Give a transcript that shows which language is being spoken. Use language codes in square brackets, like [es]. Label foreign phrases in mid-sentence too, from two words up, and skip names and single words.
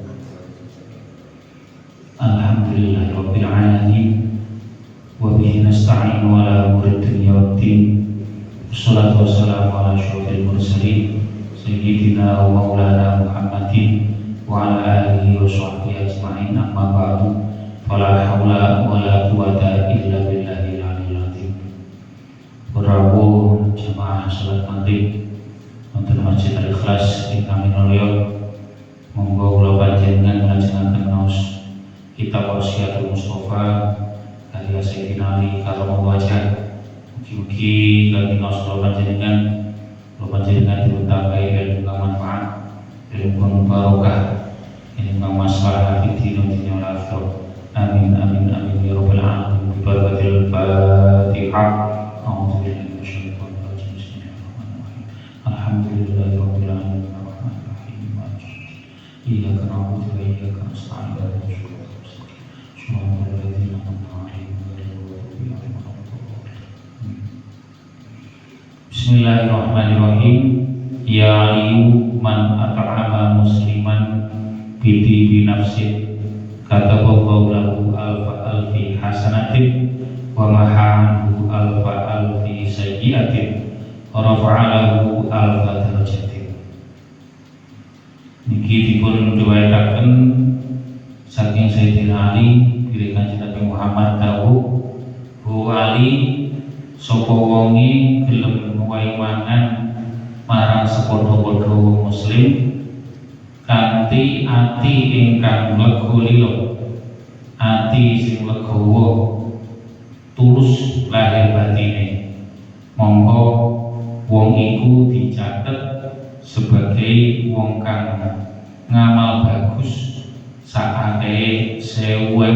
[ar] الحمد لله رب العالمين وبه نستعين على أمور الدنيا والدين. والصلاة والسلام على أشرف المرسلين سيدنا ومولانا محمد وعلى آله وصحبه أجمعين. أما بعد. فلا حول ولا قوة إلا بالله العلي العظيم. [jv] Rawuh jamaah salat maghrib wonten Masjid Al-Ikhlas ingkang minulya, monggo kula panjenengan nglajengaken maos kitab Wasiatul Mustofa karya Sayyidina Ali [ar] كرم الله وجهه. [jv] Mugi-mugi kanthi maos kula panjenengan dipuntambahi ilmu kang manfaat, ilmu kang barokah, ilmu kang maslahah [ar] في دين دنيا والآخرة. آمين آمين آمين يا رب العالمين. ببركة الفاتحة. الحمد لله رب العالمين الرحمن الرحيم إياك نعبد وإياك نستعين اهدنا الصراط الذين أنعمت عليهم غير المغضوب عليهم ولا الضالين. بسم الله الرحمن الرحيم. يا علي من أطعم مسلما بنفس كتب الله له ألف ألف حسنة ومحا عنه ألف ألف سيئة رفع له ألف درجة. [jv] Niki dipun riwayataken saking Sayyidina Ali bilih Kanjeng Nabi Muhammad dawuh, "Hu Ali sapa wonge gelem nuwahi mangan marang sepadha-padha muslim kanthi ati ingkang lega lila, ati sing legawa tulus lahir batine, monggo wong iku dicatet sebagai wong kang ngamal bagus sakake 1000